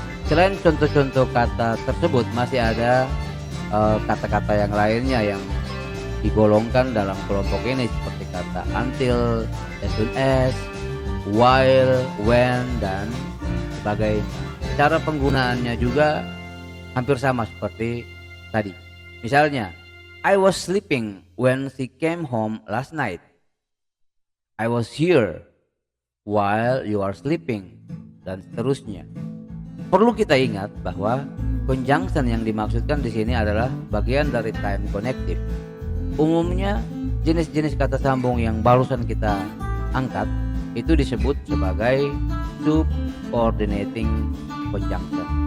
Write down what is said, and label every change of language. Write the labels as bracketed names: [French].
[Indonesian] Selain contoh-contoh kata tersebut, masih ada kata-kata yang lainnya yang digolongkan dalam kelompok ini seperti kata until, as soon as, while, when, dan sebagainya. cara penggunaannya juga hampir sama seperti tadi. [English] Misalnya, I was sleeping when she came home last night. I was here while you are sleeping, [Indonesian] dan seterusnya. Perlu kita ingat bahwa conjunction yang dimaksudkan di sini adalah bagian dari time connective. Umumnya jenis-jenis kata sambung yang barusan kita angkat itu disebut sebagai subordinating conjunction.